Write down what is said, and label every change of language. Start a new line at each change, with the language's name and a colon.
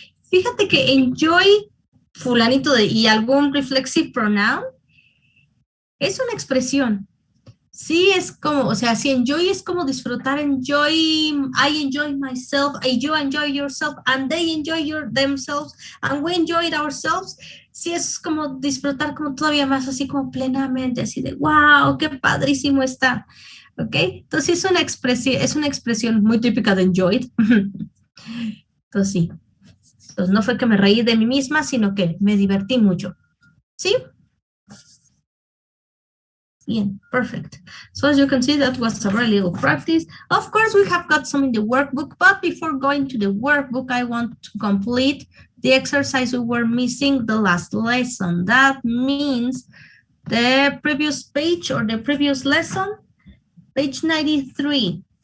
Spanish: Fíjate que enjoy, fulanito de, y algún reflexive pronoun, es una expresión. Sí, es como, o sea, si enjoy es como disfrutar,
English: enjoy, I enjoy myself, you enjoy yourself, and they enjoy themselves, and we enjoyed ourselves.
Spanish: Sí, es como disfrutar como todavía más, así como plenamente, así de, wow, qué padrísimo está. ¿Ok? Entonces es una expresión muy típica de enjoyed. Entonces sí. Entonces no fue que me reí de mí misma, sino que me divertí mucho. ¿Sí? Bien, perfect.
English: So as you can see, that was a very little practice. Of course, we have got some in the workbook, but before going to the workbook, I want to complete the exercise we were missing the last lesson. That means the previous page or the previous lesson, page 93.